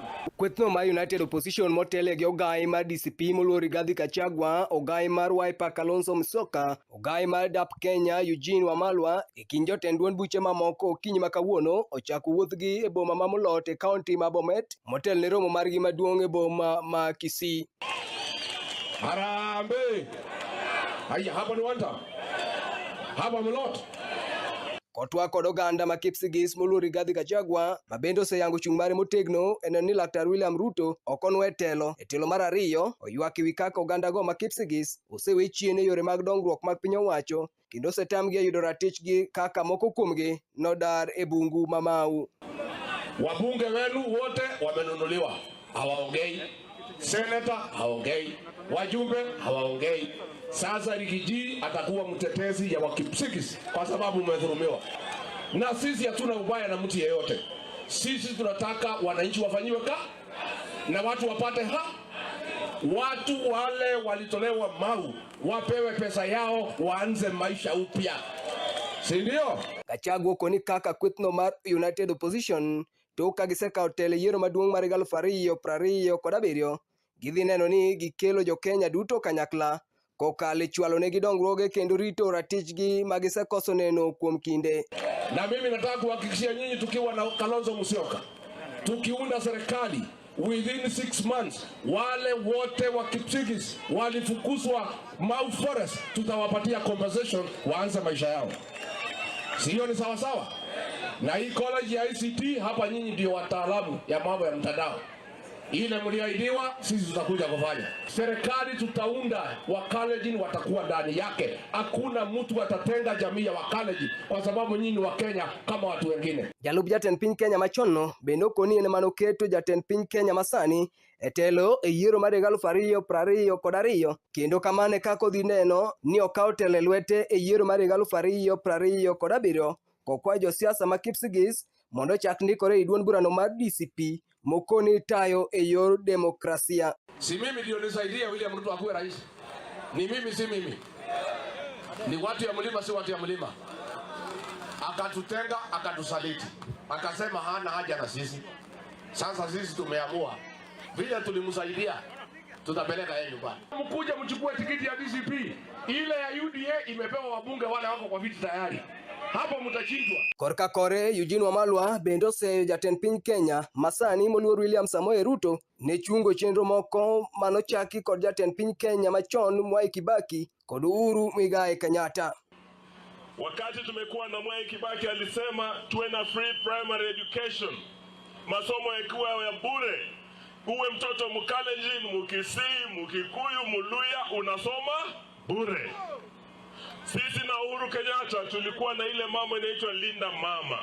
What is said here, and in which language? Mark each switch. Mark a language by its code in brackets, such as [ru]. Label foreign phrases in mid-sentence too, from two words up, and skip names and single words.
[luo] Kwethno ma United Opposition motele gi ogai mar DCP moluor Rigathi Gachagua, ogai mar Wiper Kalonzo Musyoka, ogai mar DAP Kenya Eugene Wamalwa e kind jotend duond buche mamoko okinyi ma kawuono ochako wuothgi e boma ma Molot e kaunti ma Bomet motel ne romo margi maduong' e boma ma Kisii. [sw] Harambe. Haya hapa ni [en] one time. [sw] Hapa Molot. [luo] Kotwa kod oganda ma Kipsigis moluor Rigathi Gachagua mabende oseyango chung' mare motegno en ni Laktar William Ruto okonwe telo e telo mar ariyo oywak ewi kaka oganda go ma Kipsigis osewe chien e yore mag dongruok mag piny owacho kendo osetamgi yudo ratichgi kaka moko kuomgi nodar e bungu ma Mau. [sw] Wabunge wenu wote wamenunuliwa, hawaongei. Senator hawaongei, wajumbe hawaongei. Sasa Rigiji atakuwa mtetezi ya Wakipsigis kwa sababu umedhulumiwa. Na sisi hatuna ubaya na mtu yeyote. Sisi tunataka wananchi wafanyiwe na watu wapate watu wale walitolewa Mau wapewe pesa yao waanze maisha upya. Si ndio? [luo] Gachagua koni kaka kwethno mar United Opposition to ka gisekao telo yiero maduong' mar 2027 gidhi neno ni gikelo jo Kenya duto kanyakla kokale chwalo negi dongruoge kendo rito ratichgi magisekoso neno kuom kinde. [sw] Na mimi nataka kuhakikishia nyinyi tukiwa na Kalonzo Musyoka tukiunda serikali [en] within 6 months [sw] wale wote wa Kipsigis walifukuzwa Mau Forest tutawapatia compensation waanze maisha yao. Sio ni sawa sawa? Na hii college ya ICT hapa nyinyi ndio wataalamu ya mambo ya mtandao. Ile mliahidiwa sisi tutakuja kufanya. Serikali tutaunda Wakalenjin watakuwa ndani yake. Hakuna mtu atatenga jamii ya Wakalenjin kwa sababu nyinyi wa Kenya kama watu wengine. [luo] Jalub jatend piny Kenya machonno bende okoni ene manoketo jatend piny Kenya masani etelo e yiero mar 2022 kendo kamane kako dhi neno ni okawo telo lwete e yiero mar 2027 kokwa josiasa ma Kipsigis mondo chak ndikore e duond burano mar DCP mokoni tayo e yor demokrasia. [sw] Si mimi ndio nisaidia William Ruto akuwe rais. Ni mimi si mimi. Ni watu ya mlima si watu ya mlima. Akatutenga, akatusaliti. Akasema hana haja na sisi. Sasa sisi tumeamua vile tulimsaidia tutapeleka yeye nyumbani. Mkuja mchukue tikiti ya DCP. Ile ya UDA imepewa wabunge wale wako kwa viti tayari. Hapo mtachindwa. [luo] Korka kore Eugene Wamalwa bende oseyo jatend piny Kenya masani moluor William Samoei Ruto ne chungo chenro moko manochaki kod jatend piny Kenya machon Mwai Kibaki kod Uhuru Muigai Kenyatta. [sw] Wakati tumekuwa na Mwai Kibaki alisema tuwe na [en] free primary education, [sw] masomo yakiwa ya bure, uwe mtoto Mkalenjin, Mkisii, Mkikuyu, Muluya, unasoma bure. Sisi na Uhuru Kenyatta tulikuwa na ile mama inaitwa Linda Mama.